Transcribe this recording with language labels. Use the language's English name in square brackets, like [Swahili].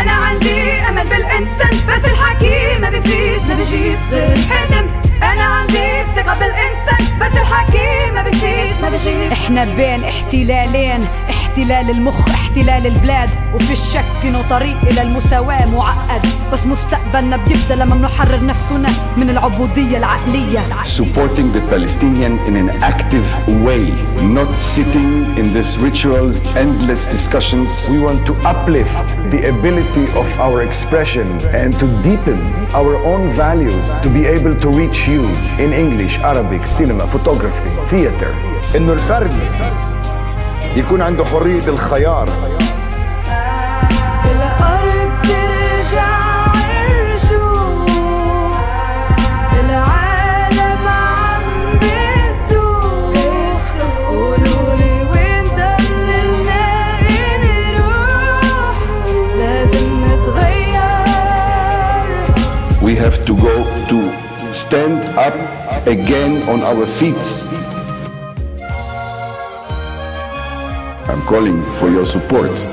[Arabic] انا عندي امل بالانسان بس الحكي ما بفيد ما بجيب غير الحلم انا عندي ثقة بالانسان بس الحكي ما بجيب احنا بين احتلالين احتلال المخ احتلال البلاد وفي الشك انه طريق الى المساواة معقد بس مستقبلنا بيبدأ لما بنحرر نفسنا من العبودية العقلية [English] supporting the Palestinian in an active way not sitting in this rituals endless discussions we want to uplift the ability of our expression and to deepen our own values to be able to reach you in English, Arabic, cinema, photography, theater [Arabic] انه الفرد يكون عنده حرية الخيار [English] We have to go to stand up again on our feet. I'm calling for your support.